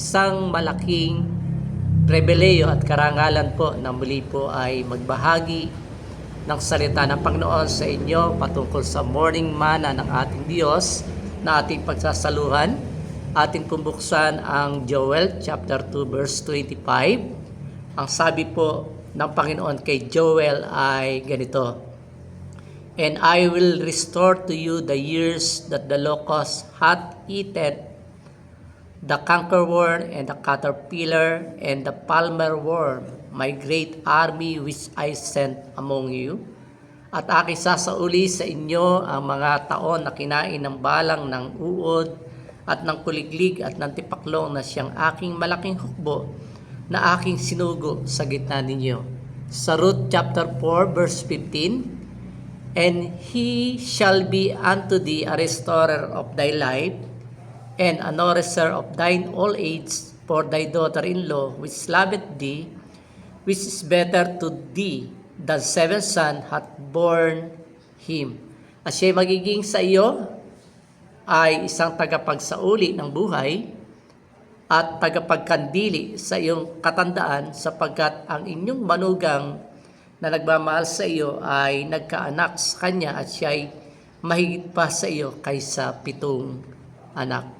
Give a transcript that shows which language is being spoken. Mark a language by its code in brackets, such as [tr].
[tl] Isang malaking pribileyo at karangalan po na muli po ay magbahagi ng salita ng Panginoon sa inyo patungkol sa morning manna ng ating Diyos na ating pagsasaluhan. Ating pumbuksan ang Joel chapter 2 verse 25. Ang sabi po ng Panginoon kay Joel ay ganito: [en] "And I will restore to you the years that the locust hath eaten, the cankerworm and the caterpillar and the palmer worm, my great army which I sent among you. [tl] At aking sasauli sa inyo ang mga taon na kinain ng balang ng uod at ng kuliglig at ng tipaklong na siyang aking malaking hukbo na aking sinugo sa gitna ninyo." [en] Sa Ruth chapter 4 verse 15, "And he shall be unto thee a restorer of thy life, and a nourisher of thine old age for thy daughter-in-law, which loveth thee, which is better to thee than 7 sons hath borne him." [tl] At siya magiging sa iyo ay isang tagapagsauli ng buhay at tagapagkandili sa iyong katandaan, sapagkat ang inyong manugang na nagmamahal sa iyo ay nagkaanak sa kanya at siya ay mahigit pa sa iyo kaysa 7 anak.